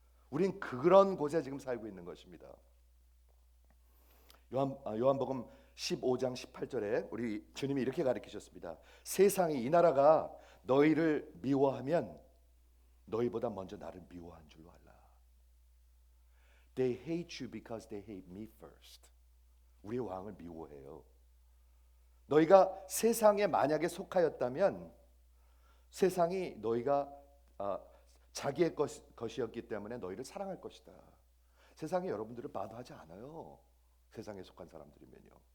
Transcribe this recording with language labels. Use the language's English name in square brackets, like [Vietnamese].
[Korean] 우린 그런 곳에 지금 살고 있는 것입니다. 요한복음 15장 18절에 우리 주님이 이렇게 가르치셨습니다. 세상이, 이 나라가 너희를 미워하면 너희보다 먼저 나를 미워한 줄로 알라. [English] They hate you because they hate me first. [Korean] 우리의 왕을 미워해요. 너희가 세상에 만약에 속하였다면 세상이 너희가 자기의 것이었기 때문에 너희를 사랑할 것이다. 세상이 여러분들을 마다하지 않아요. 세상에 속한 사람들이면요.